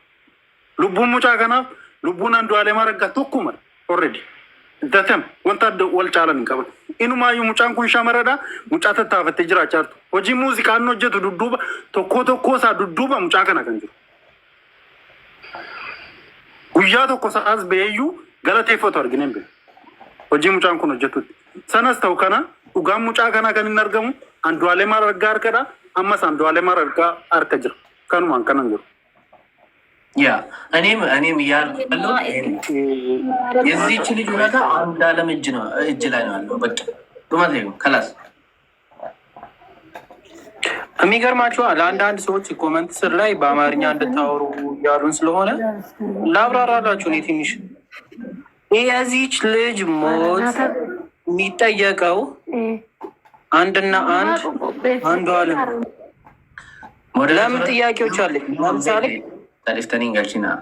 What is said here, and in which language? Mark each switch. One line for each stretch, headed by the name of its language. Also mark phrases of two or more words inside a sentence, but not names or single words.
Oromo: Lubbuun mucaa kanaaf lubbuun Andu'aalem Marqeera tokkuma already datem wanta wal caalan qaba inumaayyuu mucaan kun shamaradha mucaa tattaafattee jiraachaa jirtu hojii muuziqaan hojjetu dudduuba tokko isaa dudduuba mucaa kana kan jiru guyyaa tokko sa'aas beeyyuu galateeffatu argineen bee hojii mucaan kun hojjetutti sanas ta'u kana dhugaan mucaa kanaa kan hin argamu Andu'aalem Marqeera harkadha ammas Andu'aalem Marqeera harka jira kanumaan kanan jiru
Amharic: ያ እኔም ያለው የዚህች ልጅ ሁኔታ አንዱዓለም እጅ ላይ ነው ያለው በቃ ዱማቴ ከላስ የሚገርማችሁ ለአንዳንድ ሰዎች ኮመንት ስር ላይ በአማርኛ እንድታወሩ ያሉን ስለሆነ ላብራራላችሁ እኔ ትንሽ የዚህች ልጅ ሞት የሚጠየቀው አንድና አንዱዓለም ለምን ጥያቄዎች አለ ለምሳሌ